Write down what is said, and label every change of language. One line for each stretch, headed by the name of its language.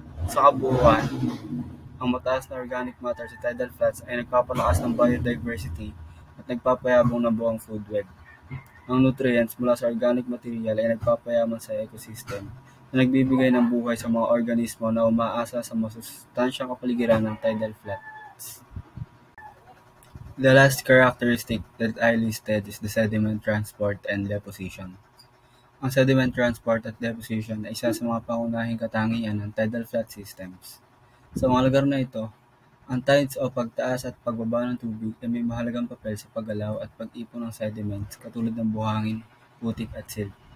Filipino: Sa kabuuan, ang mataas na organic matter sa tidal flats ay nagpapalakas ng biodiversity at nagpapayabong ng buong food web. Ang nutrients mula sa organic material ay nagpapayaman sa ecosystem na nagbibigay ng buhay sa mga organismo na umaasa sa masustansyang kapaligiran ng tidal flats.
English: The last characteristic that I listed is the sediment transport and deposition.
Filipino: Ang sediment transport at deposition ay isa sa mga pangunahing katangian ng tidal flat systems. Sa mga lugar na ito, ang tides o pagtaas at pagbaba ng tubig ay may mahalagang papel sa paggalaw at pag-ipon ng sediments katulad ng buhangin, putik at silt.